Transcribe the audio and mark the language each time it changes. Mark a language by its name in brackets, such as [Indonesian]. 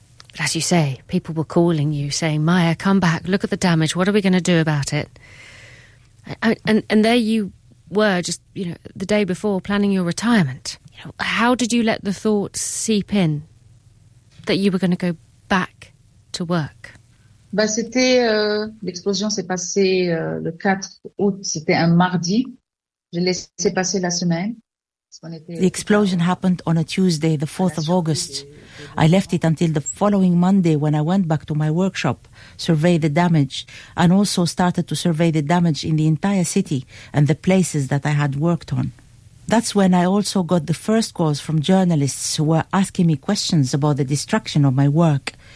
[English] But as you say, people were calling you, saying, "Maya, come back, look at the damage, what are we going to do about it?" And there you were, just, you know, the day before, planning your retirement. You know, how did you let the thought seep in that you were going to go back to work? [French] Bah, c'était l'explosion s'est passée le 4 août, c'était un mardi. J'ai laissé passer la semaine. [English] The explosion happened on a Tuesday, the 4th of August. I left it until the following Monday when I went back to my workshop, surveyed the damage, and also started to survey the damage in the entire city and the places that I had worked on. That's when I also got the first calls from journalists who were asking me questions about the destruction of my work.